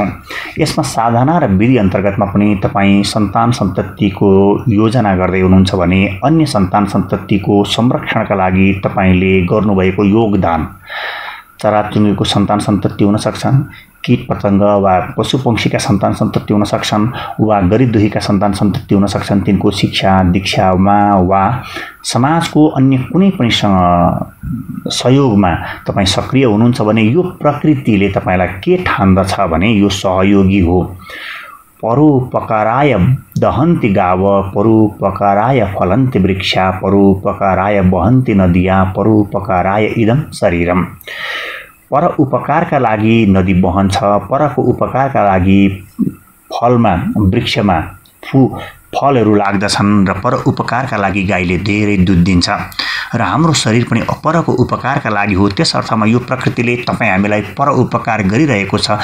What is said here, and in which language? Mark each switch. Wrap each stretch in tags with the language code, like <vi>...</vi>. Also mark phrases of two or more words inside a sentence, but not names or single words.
<ne>यसमा साधना र विधि अन्तर्गतमा पनि तपाईँ सन्तान सन्ततिको योजना गर्दै हुनुहुन्छ भने अन्य सन्तान सन्ततिको संरक्षणका लागि तपाईँले गर्नुभएको योगदान, चराचुरुङ्गीको सन्तान सन्तति हुन सक्छन्, कीट पतंग वा पशु पंक्षीका सन्तान सन्तति हुन सक्छन्, वा गरिब दुखीका सन्तान सन्तति हुन सक्छन्। तिनको शिक्षा दीक्षामा वा समाजको अन्य कुनै पनि सहयोगमा तपाईँ सक्रिय हुनुहुन्छ भने यो प्रकृतिले तपाईँलाई के ठान्दछ भने यो सहयोगी हो।</ne> <sa>परोपकाराय दहन्ति गाव, परोपकाराय फलन्ति वृक्षा, परोपकाराय वहन्ति नदिया, परोपकाराय इदं शरीरम।</sa> <ne>पर उपकारका लागि नदी बहन्छ, परको उपकारका लागि फलमा वृक्षमा फलहरू लाग्दछन् र पर उपकारका लागि गाईले धेरै दूध दिन्छ र हाम्रो शरीर पनि परको उपकारका लागि हो। त्यस अर्थमा यो प्रकृतिले तपाईँ हामीलाई पर उपकार गरिरहेको छ।</ne>